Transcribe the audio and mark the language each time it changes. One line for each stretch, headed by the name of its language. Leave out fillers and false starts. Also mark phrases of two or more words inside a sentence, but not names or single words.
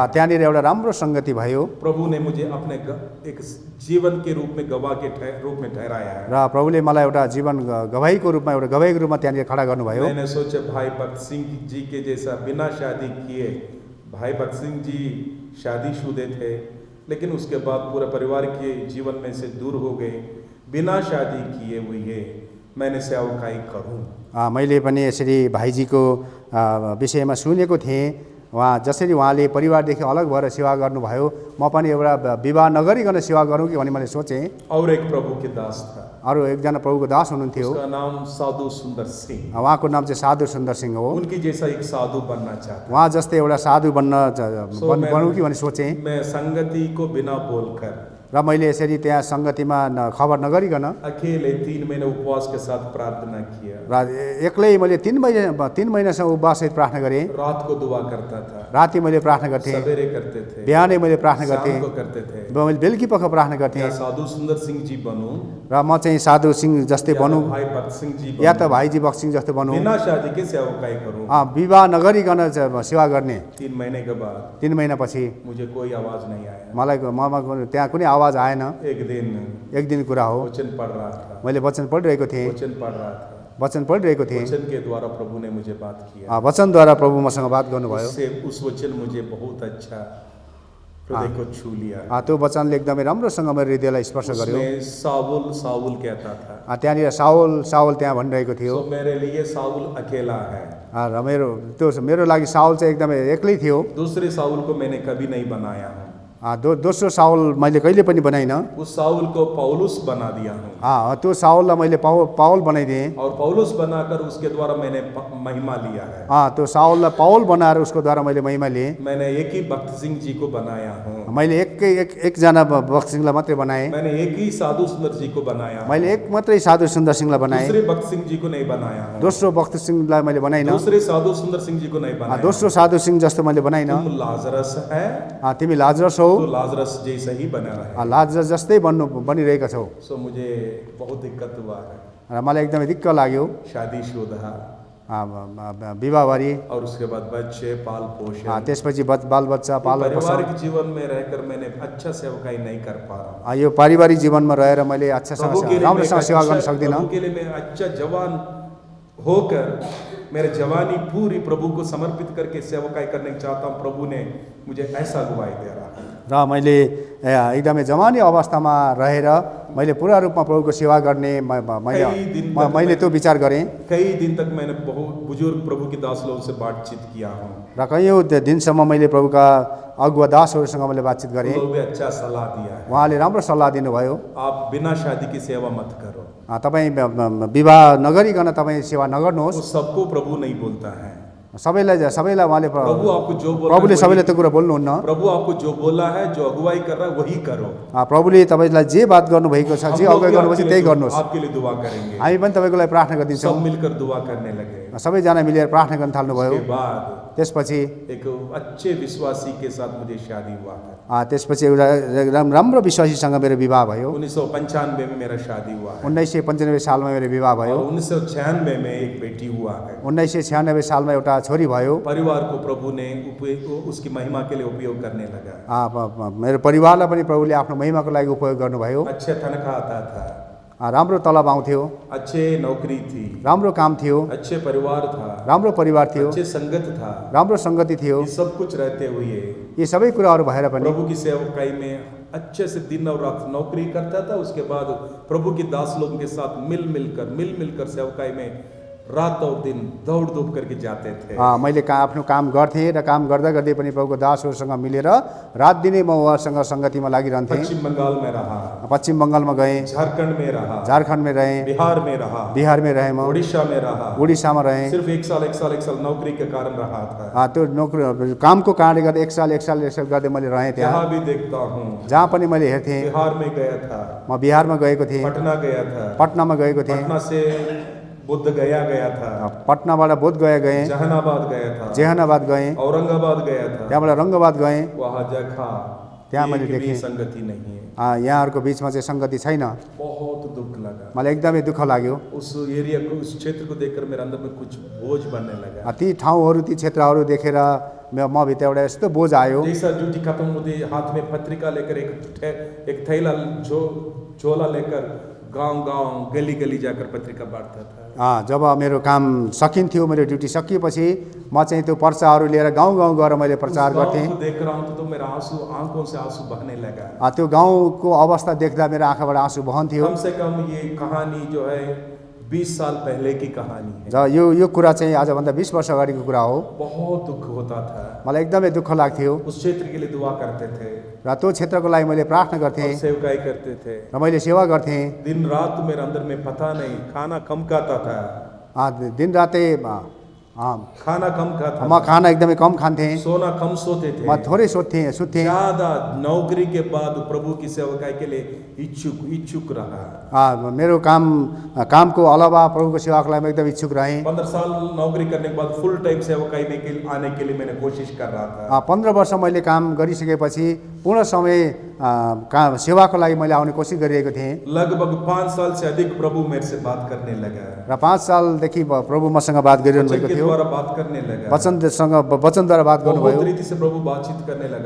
Nepali: त्यहाँनिर एउटा राम्रो संगति भयो।
Hindi: प्रभु ने मुझे अपने एक जीवन के रूप में गवाह के रूप में ठहराया है।
Nepali: र प्रभुले मलाई एउटा जीवन गवाहीको रूपमा एउटा गवाहीको रूपमा त्यहाँनिर खडा गर्नुभयो।
Hindi: मैंने सोचा भाई भक्त सिंह जी के जैसा बिना शादी किए भाई भक्त सिंह जी शादीशुदा थे, लेकिन उसके बाद पूरे परिवार के जीवन में से दूर हो गए। बिना शादी किए हुए मैंने सेवकाई करूं।
Nepali: मैले पनि यसरी भाइजीको विषयमा सुनेको थिएँ। जसरी उहाँले परिवारदेखि अलग भएर सेवा गर्नुभयो, म पनि एउटा विवाह नगरिकन सेवा गरौँ कि भन्ने मैले सोचेँ।
Hindi: और एक प्रभु के दास था,
Nepali: अरू एकजना प्रभुको दास हुनुहुन्थ्यो,
Hindi: उसका नाम साधु सुंदर सिंह।
Nepali: उहाँको नाम चाहिँ साधु सुन्दर सिंह हो।
Hindi: उनकी जैसा एक साधु बनना चाहता।
Nepali: उहाँ जस्तै एउटा साधु बनौँ कि भन्ने सोचेँ।
Hindi: मैं संगति को बिना बोलकर
Nepali: र मैले यसरी त्यहाँ सङ्गतिमा खबर नगरिकन
Hindi: अकेले 3 महीने उपवास के साथ प्रार्थना किया।
Nepali: र एक्लै मैले 3 महिनासम्म उपवाससहित प्रार्थना गरेँ।
Hindi: रात को दुआ करता था,
Nepali: राति मैले प्रार्थना गर्थेँ,
Hindi: सवेरे करते थे,
Nepali: बिहानै मैले प्रार्थना गर्थेँ,
Hindi: शाम को करते थे।
Nepali: मैले बेलुकी पख प्रार्थना गर्थेँ।
Hindi: या साधु सुंदर सिंह जी बनूं,
Nepali: र म चाहिँ साधु सिंह जस्तै बनौँ
Hindi: भाई भक्त सिंह जी या बनूं,
Nepali: त भाइजी भक्त सिंह जस्तो बनौँ,
Hindi: बिना शादी के सेवकाई करूं।
Nepali: विवाह नगरिकन सेवा गर्ने।
Hindi: 3 महीने के बाद
Nepali: 3 महिनापछि
Hindi: मुझे कोई आवाज नहीं आया।
Nepali: मलाई त्यहाँ कुनै आवाज आएन। एक दिन कुरा हो,
Hindi: वचन पढ़ रहा था,
Nepali: मैले वचन पढिरहेको थिएँ,
Hindi: वचन पढ़ रहा था,
Nepali: वचन पढिरहेको थिएँ।
Hindi: वचन के द्वारा प्रभु ने मुझे बात किया।
Nepali: वचनद्वारा प्रभु मसँग बात गर्नुभयो।
Hindi: उस वचन मुझे बहुत अच्छा हृदय को छू लिया।
Nepali: त्यो वचनले एकदमै राम्रोसँग मेरो हृदयलाई स्पर्श गर्यो।
Hindi: उसमें साउल साउल कहता था,
Nepali: त्यहाँनिर साउल साउल त्यहाँ भनिरहेको थियो।
Hindi: तो मेरे लिए साउल अकेला है।
Nepali: र मेरो लागि साउल चाहिँ एकदमै एक्लै थियो।
Hindi: दूसरे साउल को मैंने कभी नहीं बनाया हूँ।
Nepali: दोस्रो साउल मैले कहिले पनि बनाइनँ।
Hindi: उस साउल को पौलुस बना दिया हूँ।
Nepali: त्यो साउललाई मैले पाउल बनाइदिएँ।
Hindi: और पौलुस बनाकर उसके द्वारा मैंने महिमा लिया है।
Nepali: त्यो साउललाई पाउल बनाएर उसको द्वारा मैले महिमा लिएँ।
Hindi: मैंने एक ही भक्त सिंह जी को बनाया हूँ।
Nepali: मैले एकजना भक्त सिंहलाई मात्रै बनाएँ।
Hindi: मैंने एक ही साधु सुंदर जी को बनाया।
Nepali: मैले एक मात्रै साधु सुन्दर सिंहलाई बनाएँ।
Hindi: दूसरे भक्त सिंह जी को नहीं बनाया हूँ।
Nepali: दोस्रो भक्त सिंहलाई मैले बनाइनँ।
Hindi: दूसरे साधु सुंदर सिंह जी को नहीं बनाया।
Nepali: दोस्रो साधु सिंह जस्तो मैले बनाइनँ।
Hindi: तुम लाजरस है,
Nepali: तिमी लाजरस हौ,
Hindi: तो लाजरस जैसा ही बना रहे।
Nepali: लाजरस जस्तै बनिरहेका छौ।
Hindi: सो मुझे बहुत दिक्कत हुआ है।
Nepali: र मलाई एकदमै दिक्क लाग्यो।
Hindi: शादीशुदा,
Nepali: विवाहबारी,
Hindi: और उसके बाद बच्चे पाल पोषण,
Nepali: त्यसपछि बाल बच्चा पालन पोषण।
Hindi: पारिवारिक जीवन में रहकर मैंने अच्छा सेवकाई नहीं कर पा रहा।
Nepali: यो पारिवारिक जीवनमा रहेर मैले राम्रोसँग सेवा गर्न सक्दिनँ।
Hindi: प्रभु के लिए मैं अच्छा जवान होकर मेरे जवानी पूरी प्रभु को समर्पित करके सेवकाई करने चाहता हूँ। प्रभु ने मुझे ऐसा अगुवाई दे रहा है।
Nepali: र मैले एकदमै जवानी अवस्थामा रहेर मैले पूरा रूपमा प्रभुको सेवा गर्ने मैले त्यो विचार गरेँ।
Hindi: कई दिन तक मैंने बहुत बुजुर्ग प्रभु के दास लोगों से बातचीत किया हूँ।
Nepali: र कैयौँ दिनसम्म मैले प्रभुका अगुवा दासहरूसँग मैले बातचीत गरेँ।
Hindi: अच्छा सल्लाह दिया है।
Nepali: उहाँले राम्रो सल्लाह दिनुभयो।
Hindi: आप बिना शादी की सेवा मत करो।
Nepali: तपाईँ विवाह नगरिकन तपाईँ सेवा नगर्नुहोस्।
Hindi: सबको प्रभु नहीं बोलता है।
Nepali: सबैलाई उहाँले प्रभुले सबैलाई त्यो कुरा बोल्नुहुन्न।
Hindi: प्रभु आपको जो बोला है, जो अगुवाई कर रहा है वही करो।
Nepali: प्रभुले तपाईँलाई जे बात गर्नुभएको छ, जे अगुवाई गर्नुभएको छ त्यही गर्नुहोस्।
Hindi: आपके लिए दुआ करेंगे।
Nepali: हामी पनि तपाईँको लागि प्रार्थना गरिदिन्छौँ।
Hindi: सब मिलकर दुआ करने लगे।
Nepali: सबैजना मिलेर प्रार्थना गर्न थाल्नुभयो। त्यसपछि
Hindi: एक अच्छे विश्वासी के साथ मुझे शादी हुआ है।
Nepali: त्यसपछि एउटा राम्रो विश्वासीसँग मेरो विवाह भयो।
Hindi: 1995 में मेरा शादी हुआ है।
Nepali: 1995 सालमा मेरो विवाह भयो।
Hindi: 1996 में एक बेटी हुआ है।
Nepali: 1996 सालमा एउटा छोरी भयो।
Hindi: परिवार को प्रभु ने उसकी महिमा के लिए उपयोग करने लगा।
Nepali: मेरो परिवारलाई पनि प्रभुले आफ्नो महिमाको लागि उपयोग गर्नुभयो।
Hindi: अच्छा तनखा आता था,
Nepali: राम्रो तलब आउँथ्यो,
Hindi: अच्छे नौकरी थी,
Nepali: राम्रो काम थियो,
Hindi: अच्छे परिवार था,
Nepali: राम्रो परिवार थियो,
Hindi: अच्छे संगत था,
Nepali: राम्रो संगति थियो।
Hindi: ये सब कुछ रहते हुए
Nepali: यी सबै कुराहरू भएर पनि
Hindi: प्रभु की सेवकाई में अच्छे से दिन और रात नौकरी करता था। उसके बाद प्रभु के दास लोगों के साथ मिल मिलकर सेवकाई में रात और दिन दौड़ धूप करके जाते थे।
Nepali: मैले आफ्नो काम गर्थेँ र काम गर्दा गर्दै पनि प्रभुको दासहरूसँग मिलेर रात दिनै म उहाँसँग सङ्गतिमा लागिरहन्थेँ।
Hindi: पश्चिम बंगाल में रहा,
Nepali: पश्चिम बङ्गालमा गएँ,
Hindi: झारखंड में रहा,
Nepali: झारखण्डमा रहेँ, बिहारमा रहेँ, म
Hindi: उड़ीसा में रहा,
Nepali: उड़ीसामा रहेँ।
Hindi: सिर्फ एक साल नौकरी के कारण रहा था।
Nepali: त्यो नौकरी कामको कारणले गर्दा एक साल गर्दै मैले रहेँ त्यहाँ।
Hindi: जहाँ भी देखता हूँ,
Nepali: जहाँ पनि मैले हेर्थेँ।
Hindi: बिहार में गया था,
Nepali: म बिहारमा गएको थिएँ,
Hindi: पटना गया था,
Nepali: पटनामा गएको थिएँ,
Hindi: पटना से बुद्ध गया था,
Nepali: पटनाबाट बोध गया गएँ,
Hindi: जहानाबाद गया था,
Nepali: जेहानाबाद गएँ,
Hindi: औरंगाबाद गया था,
Nepali: त्यहाँबाट रङ्गबाद गएँ।
Hindi: वहाँ देखा
Nepali: त्यहाँ मैले देखेँ
Hindi: संगति नहीं है।
Nepali: यहाँहरूको बिचमा चाहिँ सङ्गति छैन।
Hindi: बहुत दुख लगा,
Nepali: मलाई एकदमै दुःख लाग्यो।
Hindi: उस एरिया को, उस क्षेत्र को देखकर मेरे अंदर में कुछ बोझ बनने लगा।
Nepali: ती ठाउँहरू ती क्षेत्रहरू देखेर म भित्र एउटा यस्तो बोझ आयो।
Hindi: जैसा ड्यूटी खत्म होती हाथ में पत्रिका लेकर एक थैला झोला लेकर गांव-गांव, गली-गली जाकर पत्रिका बांटता था।
Nepali: जब मेरो काम सकिन्थ्यो, मेरो ड्युटी सकिएपछि म चाहिँ त्यो पर्चाहरू लिएर गाउँ गाउँ गएर मैले प्रचार
Hindi: गाँव
Nepali: गर्थेँ।
Hindi: को देख रहा हूँ तो मेरा आंखों से आंसू बहने लगा।
Nepali: त्यो गाउँको अवस्था देख्दा मेरो आँखाबाट आँसु बहन्थ्यो।
Hindi: कम से कम ये कहानी जो है 20 साल पहले की कहानी है।
Nepali: यो कुरा चाहिँ आजभन्दा 20 वर्ष अगाडिको कुरा हो।
Hindi: बहुत दुख होता था।
Nepali: मलाई एकदमै दुःख लाग्थ्यो
Hindi: उस क्षेत्र के लिए दुआ करते थे
Nepali: र त्यो क्षेत्रको लागि मैले प्रार्थना गर्थेँ
Hindi: और सेवकाई करते थे।
Nepali: र मैले सेवा गर्थेँ।
Hindi: दिन रात मेरे अंदर में पता नहीं, खाना कम खाता था।
Nepali: दिन रातै
Hindi: खाना कम खाता
Nepali: म खाना एकदमै कम खान्थेँ।
Hindi: सोना कम सोते थे।
Nepali: म थोरै सुत्थेँ।
Hindi: ज्यादा नौकरी के बाद प्रभु की सेवकाई के लिए इच्छुक रहा।
Nepali: मेरो कामको अलावा प्रभुको सेवाको लागि म एकदम इच्छुक रहेँ।
Hindi: 15 साल नौकरी करने के बाद
English: full time
Hindi: सेवकाई में आने के लिए मैंने कोशिश कर रहा था।
Nepali: 15 वर्ष मैले काम गरिसकेपछि पूर्ण समय सेवाको लागि मैले आउने कोसिस गरिरहेको थिएँ।
Hindi: लगभग 5 साल से अधिक प्रभु मेरे से बात करने लगा
Nepali: र 5 सालदेखि प्रभु मसँग बात गरिरहनु भएको थियो।
Hindi: बात करने लगा।
Nepali: वचनद्वारा बात गर्नुभयो।
Hindi: बहुत रीति से प्रभु बातचीत करने लगा।